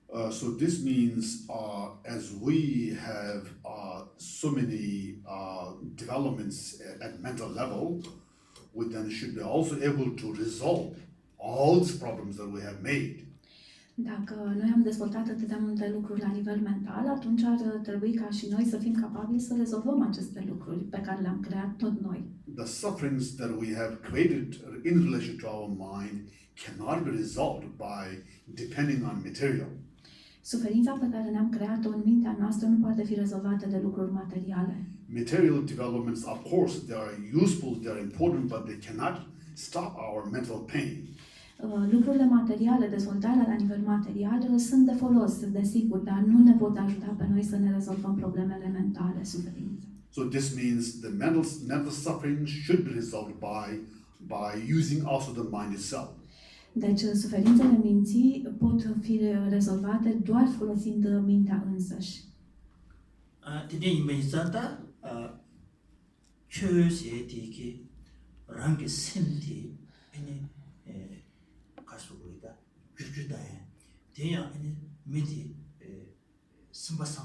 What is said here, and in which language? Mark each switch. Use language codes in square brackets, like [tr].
[en] So this means as we have so many developments at mental level, we then should be also able to resolve all these problems that we have made. [ro] Dacă noi am dezvoltat atâtea multe lucruri la nivel mental, atunci ar trebui ca și noi să fim capabili să rezolvăm aceste lucruri pe care le-am creat tot noi. [en] The sufferings that we have created in relation to our mind cannot be resolved by depending on material. [ro] Suferința pe care ne-am creat-o în mintea noastră nu poate fi rezolvată de lucruri materiale. [en] Material developments, of course, they are useful, they are important, but they cannot stop our mental pain. [ro] Lucrurile materiale, dezvoltarea la nivel material sunt de folos, desigur, dar nu ne pot ajuta pe noi să ne rezolvăm problemele mentale, suferința. [en] So this means the mental suffering should be resolved by using also the mind itself. [ro] Deci, suferințele minții pot fi rezolvate doar folosind mintea însăși. tine imensata chöse rangi simti ene kasugoida jujuda deya ene midi simba